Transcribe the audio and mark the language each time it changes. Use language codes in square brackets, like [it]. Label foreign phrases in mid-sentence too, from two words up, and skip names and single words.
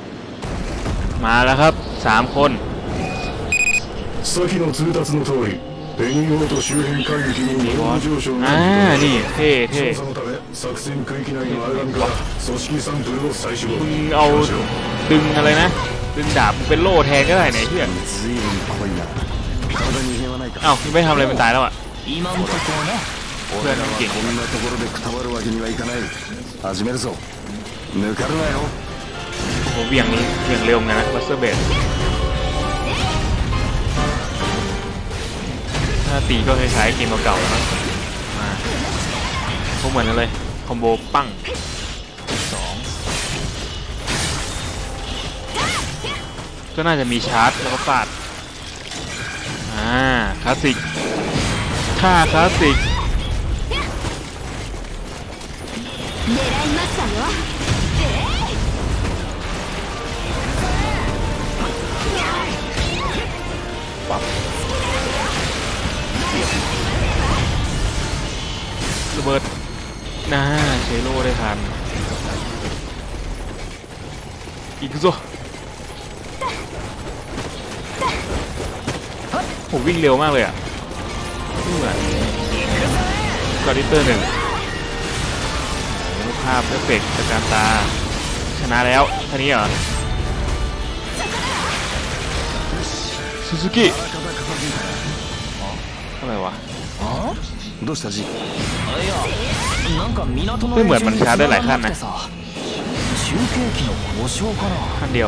[th] มาแล้วครับ3คน [ja] 先の通達の通りペニゴート周辺海域の日本上昇 [th] อ่านี่เท่เท่ [ja] 調査のため作戦区域内の荒波から組織サンプルを採取 [th] มึงเอาดึงอะไรなดึงดาบเป็นโล่แทนก็ได้ไหนเฮีย [ja] 随分濃いな体に異変はないか [th] เอ้ายังไม่ทำอะไรมันตายแล้วอ่ะ [ja] 今んとこね俺らはこんなところでくたばるわけにはいかない始めるぞ抜かるなよ [th] โอ้โหเบี่ยงเร็วเหมือนกันนะบัสเตอร์เบดถ้าตีก็คล้ายๆเกมเก่าๆนะมาพวกเหมือนกันเลยคอมโบปั้งสองก็น่าจะมีชาร์จแล้วก็ฟาดคลาสสิกค่าคลาสสิก [ja] 狙いましたよ [th] ระเบิดใช้โล่ได้ทันอีกซัวผมวิ่งเร็วมากเลยอ่ะเหมือนกอริเตอร์หนึ่ง ภาพเอฟเฟกต์จากการตาชนะแล้วท่านี้เหรอซูซูกิอะไรวะ [ja] どうしたジいやなんか港の [th] ไม่เหมือนมันชาร์จได้หลายขั้นนะ [ja] さ中継機の故障かな [th] ขั้นเดียว